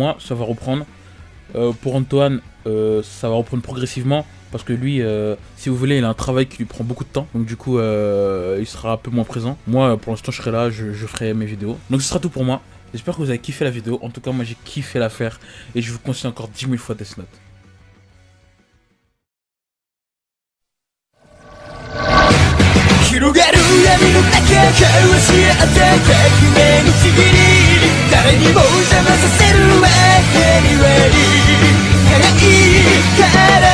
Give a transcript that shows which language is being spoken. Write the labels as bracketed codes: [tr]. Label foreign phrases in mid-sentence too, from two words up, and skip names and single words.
[fr] Enfin, pour moi, ça va reprendre. Pour Antoine, ça va reprendre progressivement. Parce que lui, si vous voulez, il a un travail qui lui prend beaucoup de temps. Donc du coup, il sera un peu moins présent. Moi, pour l'instant, je serai là, je ferai mes vidéos. Donc ce sera tout pour moi. J'espère que vous avez kiffé la vidéo. En tout cas, moi, j'ai kiffé la faire. Et je vous conseille encore 10 000 fois Death Note. [ja] 広がる闇の中交わし合った革命のちぎり誰にも邪魔させるわけにはいかない